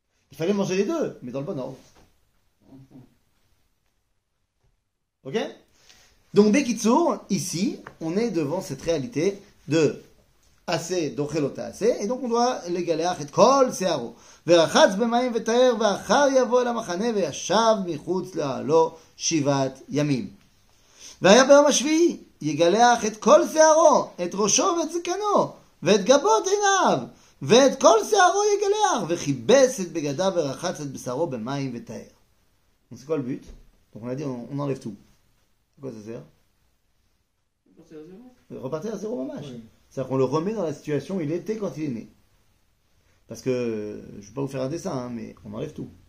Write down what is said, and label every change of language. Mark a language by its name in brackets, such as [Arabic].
[French] Il fallait manger les deux, mais dans le bon ordre. Ok? Donc, Bekitsour, ici, on est devant cette réalité de assez, d'ochelota assez, et donc on doit l'égaler à kol searo. [Hebrew] ורחץ במים וטהר, ואחר יבוא אל המחנה וישב מחוץ לאהלו 7 ימים. והיה ביום השביעי, יגלח את כל שערו, את ראשו ואת זקנו, ואת גבות עיניו, ואת כל שערו יגלח, וכיבס את בגדיו ורחץ את בשרו במים וטהר. [French] Donc c'est quoi le but? Donc on a dit on enlève tout. C'est quoi ça sert? Partir à zéro. Repartir à zéro mamash. Oui. C'est-à-dire qu'on le remet dans la situation où il était quand il est né. Parce que, je ne vais pas vous faire un dessin, hein, mais on enlève tout.